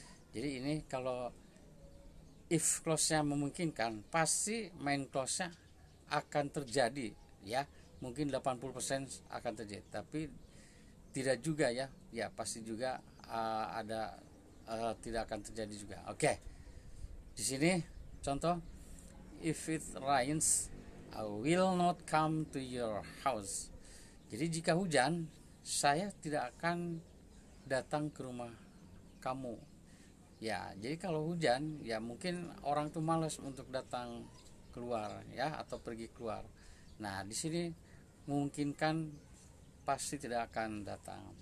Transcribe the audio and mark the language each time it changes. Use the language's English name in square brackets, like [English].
[Indonesian] Jadi ini kalau if clause-nya memungkinkan, pasti main clause-nya akan terjadi, ya. Mungkin 80% akan terjadi, tapi tidak juga, ya. Ya, pasti juga ada tidak akan terjadi juga. Oke. Di sini contoh, [English] if it rains, I will not come to your house. [Indonesian] Jadi jika hujan, saya tidak akan datang ke rumah kamu. Ya, jadi kalau hujan, ya mungkin orang tuh malas untuk datang keluar, ya, atau pergi keluar. Nah, di sini memungkinkan pasti tidak akan datang.